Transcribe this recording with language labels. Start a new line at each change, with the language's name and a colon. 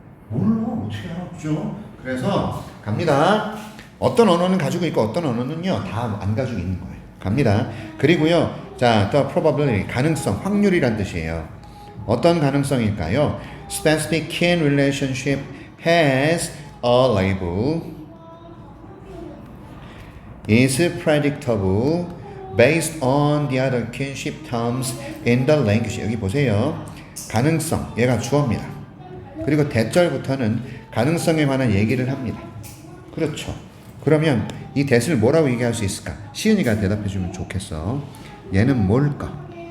Korean: 몰라. 어떻게 알았죠? 그래서 갑니다. 어떤 언어는 가지고 있고 어떤 언어는요 다 안 가지고 있는 거예요. 갑니다. 그리고요, 자, 또 probability 가능성, 확률이란 뜻이에요. 어떤 가능성일까요?
English: Specific kin relationship has a label, is predictable based on the other kinship terms in the language.
Korean: 여기 보세요. 가능성, 얘가 주어입니다. 그리고 대절부터는 가능성에 관한 얘기를 합니다. 그렇죠. 그러면 이 that을 뭐라고 얘기할 수 있을까? 시은이가 대답해주면 좋겠어. 얘는 뭘까?